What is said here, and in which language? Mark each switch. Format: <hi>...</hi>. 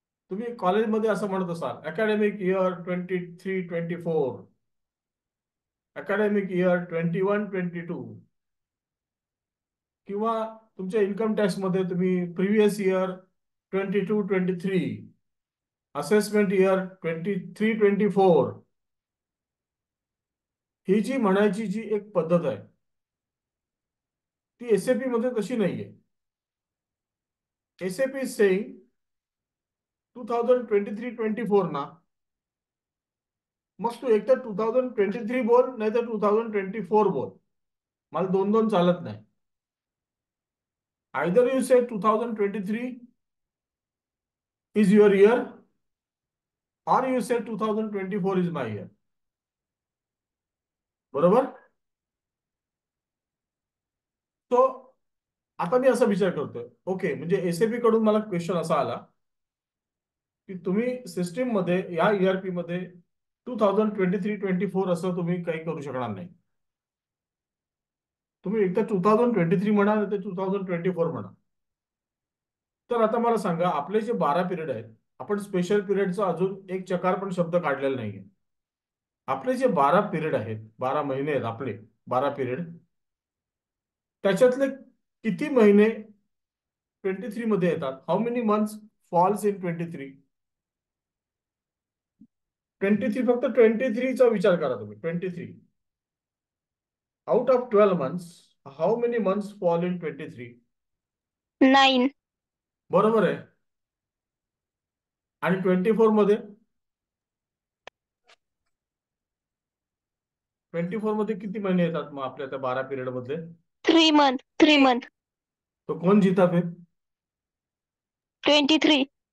<mr>तुम्ही कॉलेजमध्ये असं म्हणत असाल, अकॅडमिक इयर 23-24, अकॅडमिक इयर 21-22, किंवा तुमच्या इन्कम टॅक्स मध्ये तुम्ही प्रिव्हियस इयर 22-23, असेसमेंट इयर 23-24, ही जी म्हणायची जी एक पद्धत आहे ती एसएपी मध्ये तशी नाहीये.</mr> <en>SAP is saying</en> <mr>2023-24 ना, मग तू एक तर 2023 बोल, नाही तर 2024 बोल. मला दोन दोन चालत नाही.</mr> <en>Either you say 2023 is your year, or you say 2024 is my year.</en> <mr>बरोबर? तो आता मी असा विचार करतोय, ओके, म्हणजे एसएपी कडून मला क्वेश्चन असा आला की तुम्ही सिस्टीम मध्ये या ईआरपी मध्ये 2023-24 असं तुम्ही काही करू शकणार नाही. तुम्ही एकदा 2023 म्हणा, नाही तर 2024 म्हणा. तर आता मला सांगा, आपले जे 12 पिरियड आहेत, आपण स्पेशल पिरियडचा अजून एक चकार पण शब्द काढलेला नाहीये. आपले जे 12 पिरियड आहेत, 12 महिने आहेत आपले, 12 पिरियड, त्याच्यातले किती महिने 23 मध्ये येतात?</mr> <en>How many months falls in 23?</en> <mr>23, फक्त 23 चा विचार करा तुम्ही.</mr> <en>23 out of 12 months, how many months fall in 23? 9.</en> <mr>बरोबर आहे. आणि 24 मध्ये 24 मध्ये किती महिने येतात मग आपल्या त्या 12 पिरियड मधले?</mr> <en>3 month. 3 month.</en> <hi>तो कौन जीता फिर? 23.</hi>